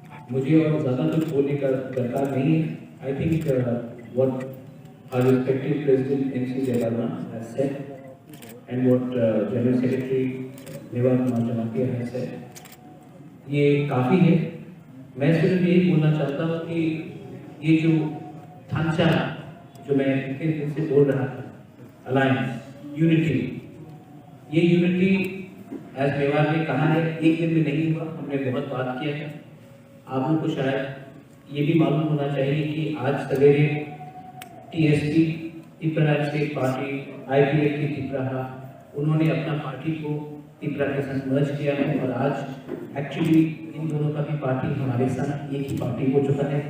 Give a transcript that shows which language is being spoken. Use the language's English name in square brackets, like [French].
[Hindi] मुझे और ज़्यादा कुछ बोलने का दरकार नहीं है. [English] I think what our respected President NC Jayalal has said and what General Secretary Mewat Jamatia has said, [Hindi] ये काफ़ी है. मैं सिर्फ यही बोलना चाहता हूँ कि ये जो ढांचा जो मैं इतने दिन से बोल रहा था, अलायंस, यूनिटी, ये यूनिटी एज मेवाड़ ने कहा है एक दिन में नहीं हुआ. हमने बहुत बात किया है. आप लोग को शायद ये भी मालूम होना चाहिए कि आज सवेरे TSP Tripura state party IPF की त्रिपुरा, उन्होंने अपना पार्टी को त्रिपुरा के साथ मर्ज किया है और आज एक्चुअली इन दोनों का भी पार्टी हमारे साथ एक ही पार्टी हो चुका है.